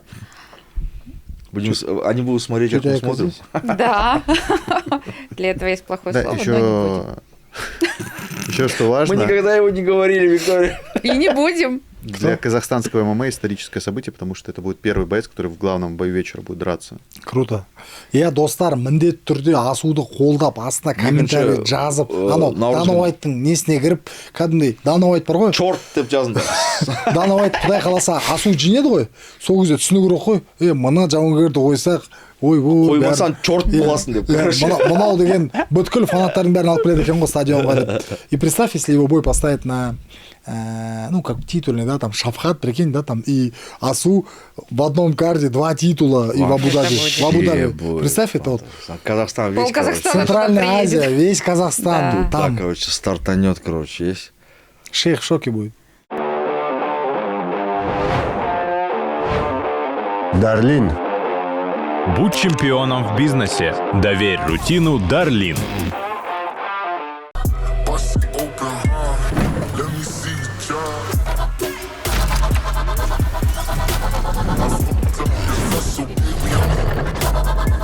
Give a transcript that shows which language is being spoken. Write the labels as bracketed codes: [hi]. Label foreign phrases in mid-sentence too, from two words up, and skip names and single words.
[ru] они будут смотреть, как мы Чё-то я смотрим. здесь. Да. Для этого есть плохое Да, слово, но не будем. еще что важно. Мы никогда его не говорили, Виктория. И не будем. Для казахстанского ММА историческое событие, потому что это будет первый боец, который в главном бою вечера будет драться. Круто. [kk] Иә, достар, міндетті түрде Асуды қолдап, астына комментарий Екінші, жазып, наурыз Дана күні. Уайттың несіне кіріп, кәдімгідей, Дана Уайт бар ғой, Чорт деп жазыңдар. Дана Уайт құдай қаласа Асу жеңеді ғой, сол кезде түсіну керек қой, мына жауынгерді қойсақ, ойбой, Қоймасаң чорт боласың деп. [ru] короче. [kk] мынау деген бүткіл фанаттардың бәрін алып келеді екен ғой стадионға деп. [ru] И представь, если его бой поставить на ну, как титульный, да, там, Шафхат, прикинь, да, там, и Асу в одном карде 2 титула, и в Абу-Даби. будет. В Абу-Даби. Будет. Представь, это вот Казахстан весь, Пол Казахстана Центральная туда приедет. Азия, весь Казахстан, Да. там короче, стартанет, короче, есть. шейх в шоке будет. Дарлин. Будь чемпионом в бизнесе. Доверь рутину Дарлин. [en] Bust it open, let me see you drop. I fucked up your vessel, baby.